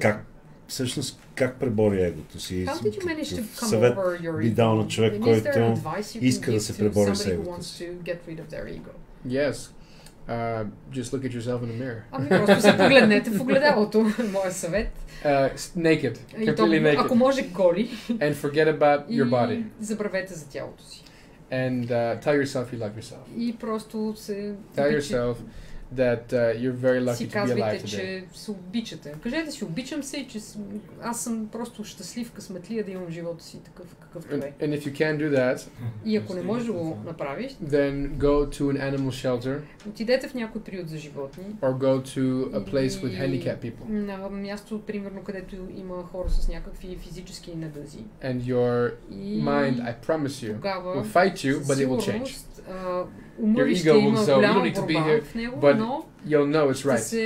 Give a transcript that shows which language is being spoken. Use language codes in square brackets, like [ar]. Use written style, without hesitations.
[bg] Как всъщност как пребори егото си? Съвет би дал на човек, който иска да се пребори с егото си. [en] Yes. Just look at yourself in the mirror. [bg] Ами просто се погледнете в огледалото. Моя съвет. [en] Naked. Completely naked. [bg] Ако може голи. [en] And forget about your body. [bg] Забравете за тялото си. [en] And tell yourself you love yourself. [bg] И просто се [en] tell yourself that you're very lucky [bg] си [en] to be alive today. [bg] че се обичате. Кажете си, обичам се и че аз съм просто щастлив, късметлия да имам живота си такъв какъвто е. [en] And if you can't do that, [bg] и ако не можеш да го направиш, [en] then go to an animal shelter. [bg] Отидете в някой приют за животни. [en] Or go to a place with handicapped people. [bg] На място, примерно, където има хора с някакви физически недъзи. [en] And your mind, I promise you, will fight you, but it will change. Your ego will so you don't need to be here, but you'll know it's right.